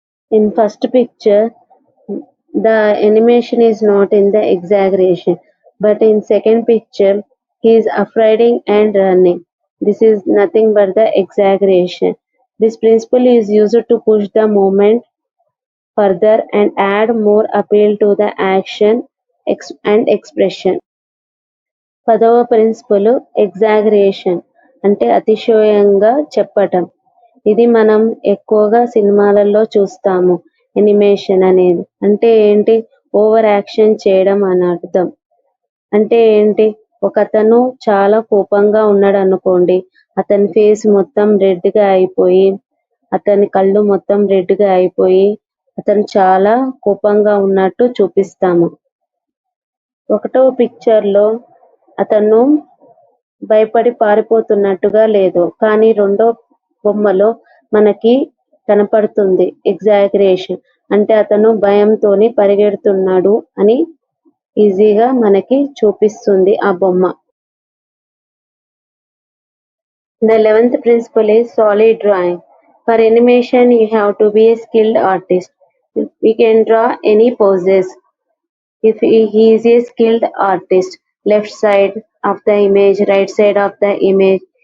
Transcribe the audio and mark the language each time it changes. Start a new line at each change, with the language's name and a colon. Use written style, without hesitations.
English: In first picture, the animation is not in the exaggeration, but in second picture, he is afraid and running. This is nothing but the exaggeration. This principle is used to push the movement further and add more appeal to the action and expression.
Telugu: 10వ principal exaggeration అంటే అతిశయంగా చెప్పటం. ఇది మనం ఎక్కువగా సినిమాలలో చూస్తాము. Animation అనేది అంటే ఏంటి? ఓవర్ యాక్షన్ చేయడం అని అర్థం. అంటే ఏంటి? ఒకతను చాలా కోపంగా ఉన్నాడు అనుకోండి, అతని ఫేస్ మొత్తం రెడ్గా అయిపోయి, అతని కళ్ళు మొత్తం రెడ్గా అయిపోయి అతను చాలా కోపంగా ఉన్నట్టు చూపిస్తాము. 1వ పిక్చర్లో అతను భయపడి పారిపోతున్నట్టుగా లేదు, కానీ 2వ బొమ్మలో మనకి కనపడుతుంది ఎగ్జాగరేషన్. అంటే అతను భయంతోని పరిగెడుతున్నాడు అని ఈజీగా మనకి చూపిస్తుంది ఆ బొమ్మ.
English: The 11th principle is solid drawing. For animation, you have to be a skilled artist. We can draw any poses. If he is a skilled artist, left side of the image, right side of the image.